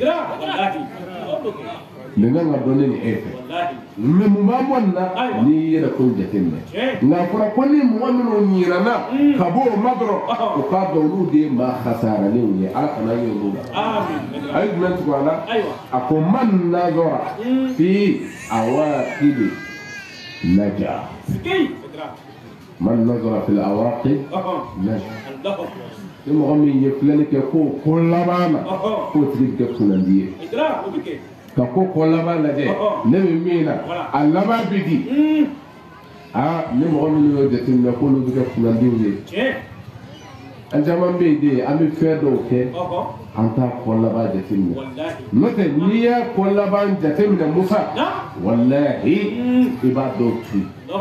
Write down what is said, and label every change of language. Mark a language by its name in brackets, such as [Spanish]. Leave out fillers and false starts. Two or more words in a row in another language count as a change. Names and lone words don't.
[Bambara] nin kan ka dɔn ne ni e fɛ mɛ mun b'an bɔ nin na n'i y'i yɛrɛ ko jateminɛ nka a fɔra ko ni mɔgɔ minnu ɲinana ka bɔ o ma dɔrɔn o k'a dɔn olu de ye maa hasaralenw ye ala kana ye olu la a ye jumɛn tugu a la a ko [Arabic] من نظر في العواقب نجا من نظر في العواقب نجا [Bambara] ni mɔgɔ min ye filɛli kɛ ko laban na k'o tigi bɛ kɛ kunnandi ye ka ko laban lajɛ ne bɛ min na a laban bɛ di ni mɔgɔ minnu y'o jateminɛ k'olu bɛ kɛ kunnandiw ye an caman bɛ yen de an bɛ fɛn dɔw kɛ an t'a ko laban jateminɛ n'o tɛ n'i y'a ko laban jateminɛ Musa walahi i b'a dɔw to yen